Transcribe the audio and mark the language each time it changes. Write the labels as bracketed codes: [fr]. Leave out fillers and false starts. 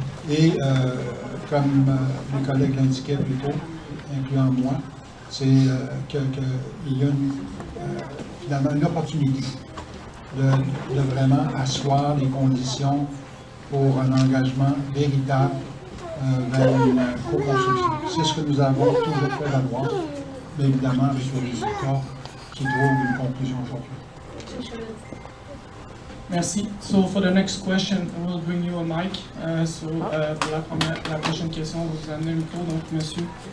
[fr] Et comme mes collègues l'indiquaient plus tôt, incluant moi, c'est qu'il y a finalement une opportunité de vraiment asseoir les conditions pour un engagement véritable vers une co-construction. C'est ce que nous avons toujours fait valoir, mais évidemment avec les résultats qui trouvent une conclusion aujourd'hui. Merci. [en] So for the next question, we'll bring you a mic. [fr] Pour la prochaine question, on vous amener un micro, donc monsieur.